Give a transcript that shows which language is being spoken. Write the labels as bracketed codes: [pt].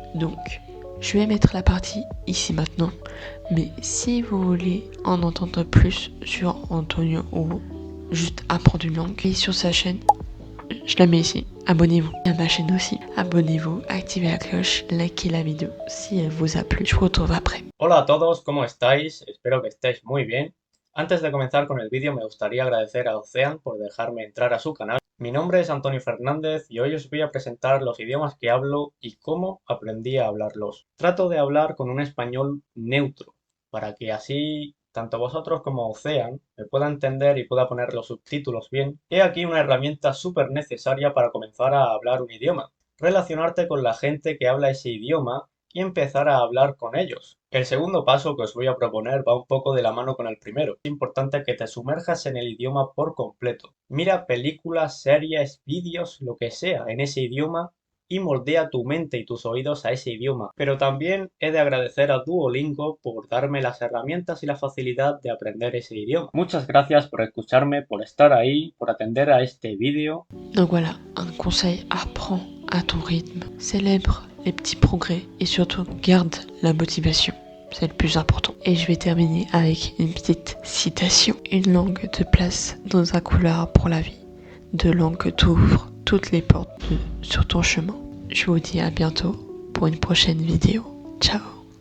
[fr] Donc je vais mettre la partie ici maintenant, mais si vous voulez en entendre plus sur Antonio ou juste apprendre une langue, et sur sa chaîne, je la mets ici. Abonnez-vous à ma chaîne aussi. Abonnez-vous, activez la cloche, likez la vidéo si elle vous a plu. Je vous retrouve après. [es] Hola a todos, ¿cómo estáis? Espero que estéis muy bien. Antes de comenzar con el vídeo me gustaría agradecer a Ocean por dejarme entrar a su canal. Mi nombre es Antonio Fernández y hoy os voy a presentar los idiomas que hablo y cómo aprendí a hablarlos. Trato de hablar con un español neutro, para que así tanto vosotros como Ocean me pueda entender y pueda poner los subtítulos bien. He aquí una herramienta súper necesaria para comenzar a hablar un idioma. Relacionarte con la gente que habla ese idioma y empezar a hablar con ellos. El segundo paso que os voy a proponer va un poco de la mano con el primero. Es importante que te sumerjas en el idioma por completo. Mira películas, series, vídeos, lo que sea en ese idioma y moldea tu mente y tus oídos a ese idioma. Pero también he de agradecer a Duolingo por darme las herramientas y la facilidad de aprender ese idioma. Muchas gracias por escucharme, por estar ahí, por atender a este vídeo. [fr] Donc voilà, un conseil, apprends à ton rythme, célèbre les petits progrès et surtout garde la motivation. C'est le plus important. Et je vais terminer avec une petite citation. Une langue te place dans un couloir pour la vie. Deux langues t'ouvrent toutes les portes sur ton chemin. Je vous dis à bientôt pour une prochaine vidéo. Ciao.